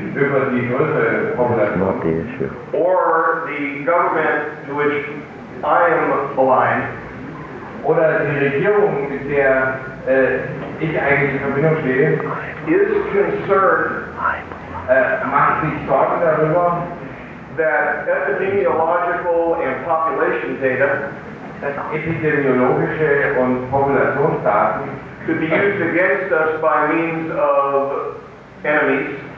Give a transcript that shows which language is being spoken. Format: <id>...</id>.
<de>über die größere Population.</de> <en>or the government to which I am aligned</en> <de>Oder die Regierung, mit der ich eigentlich in Verbindung stehe,</de> <en>is concerned</en> <de>macht sich Sorgen darüber,</de> <en>that epidemiological and population data</en> <de>dass epidemiologische und Populationsdaten</de> <en>could be used against us by means of enemies,</en>